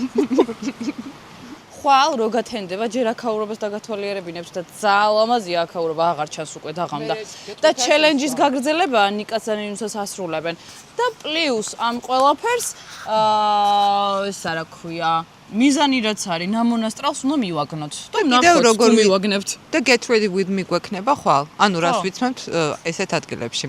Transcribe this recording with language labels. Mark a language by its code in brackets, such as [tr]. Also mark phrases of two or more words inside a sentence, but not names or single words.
[ka] ხვალ რო გათენდება ჯერ აქაურობას დაგათვალიერებინებს და ძალიან ლამაზია აქაურობა აღარ ჩანს უკვე დაღამდა. და ჩელენჯის გაგრძელებაა ნიკაცანინუსას ასრულებენ. და პლუს ამ ყველაფერს ეს რა ქვია მიზანი რაც არის ნამონასტრალს უნდა მივაგნოთ. და კიდევ როგორ მივაგნებთ. და [en] get ready with me [ka] გვექნება ხვალ? ანუ რას ვიცმენთ ესეთ ადგილებში.